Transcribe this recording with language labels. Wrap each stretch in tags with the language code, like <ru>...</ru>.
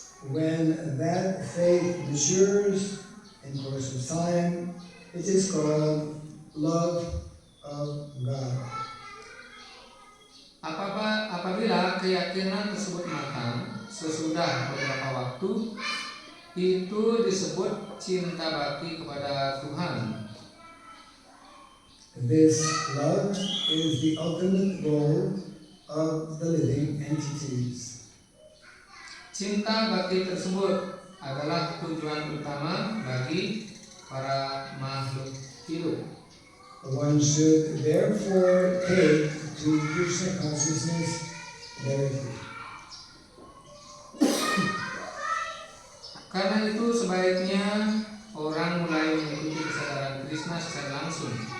<en>When that faith matures in course of time, it is called love of God.</en> <id>Apabila keyakinan tersebut matang sesudah beberapa waktu, itu disebut cinta bakti kepada Tuhan.</id> <en>This love is the ultimate goal of the living entities.</en> <id>Cinta bakti tersebut adalah tujuan utama bagi para makhluk hidup.</id> <en>One should therefore take to Krishna consciousness directly.</en> <id>Karena itu sebaiknya orang mulai mengikuti kesadaran Krishna secara langsung.</id>